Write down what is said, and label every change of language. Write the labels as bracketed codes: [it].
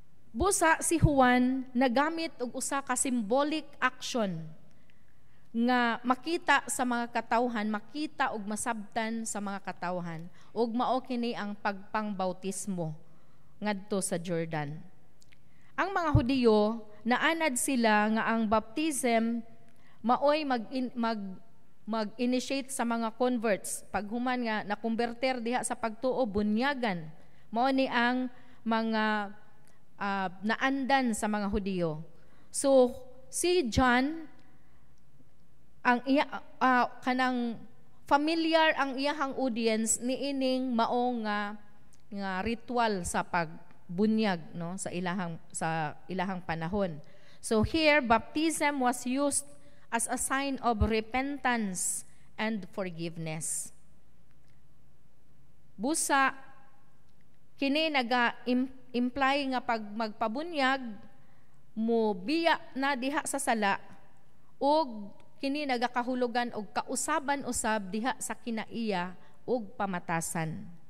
[ceb] Busa si Juan nagamit og usa ka symbolic action nga makita sa mga katawhan, makita og masabtan sa mga katawhan, ug mao kini ang pagpangbautismo ngadto sa Jordan. Ang mga Hudiyo naanad sila nga ang baptism maoy mag-initiate sa mga converts. Paghuman nga nakonverter diha sa pagtuo, bunyagan. Mao ni ang mga naandan sa mga Hudiyo. So si John, ang kanang familiar ang iyahang audience niining mao nga ritual sa pagbunyag, no, sa ilahang panahon. [en] So here baptism was used as a sign of repentance and forgiveness. [ceb] Busa kini naga-imply nga pag magpabunyag mo biya na diha sa sala ug kini nagakahulugan og kausaban usab diha sa kinaiya ug pamatasan.